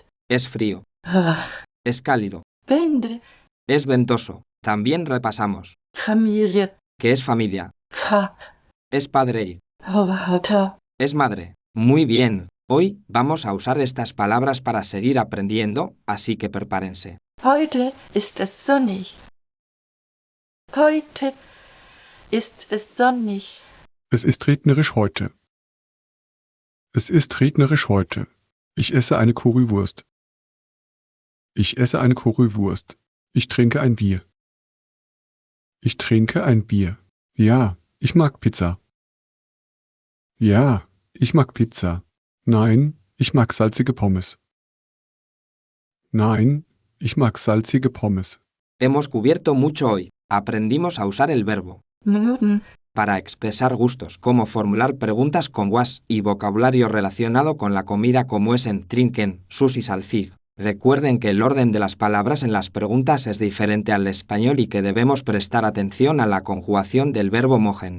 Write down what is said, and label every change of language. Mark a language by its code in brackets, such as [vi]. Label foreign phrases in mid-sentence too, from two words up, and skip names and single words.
[es] Es frío. Es cálido. [de] Winde, [es] Es ventoso. También repasamos. [de] Familie, [es] ¿Qué es familia? Es padre y [de] Vater. [es] es madre. Muy bien. Hoy vamos a usar estas palabras para seguir aprendiendo, así que prepárense. [de] Heute ist es sonnig. Heute ist es sonnig. Es ist regnerisch heute. Es ist regnerisch heute. Ich esse eine Currywurst. Ich esse eine Currywurst. Ich trinke ein Bier. Ich trinke ein Bier. Ja, ich mag Pizza. Ja, ich mag Pizza. Nein, ich mag salzige Pommes. Nein, ich mag salzige Pommes. [es] Hemos cubierto mucho hoy. Aprendimos a usar el verbo [de] Mögen, [es] para expresar gustos, como formular preguntas con was y vocabulario relacionado con la comida como [de] es en trinken, [es] sus y salzig. Recuerden que el orden de las palabras en las preguntas es diferente al español y que debemos prestar atención a la conjugación del verbo mogen.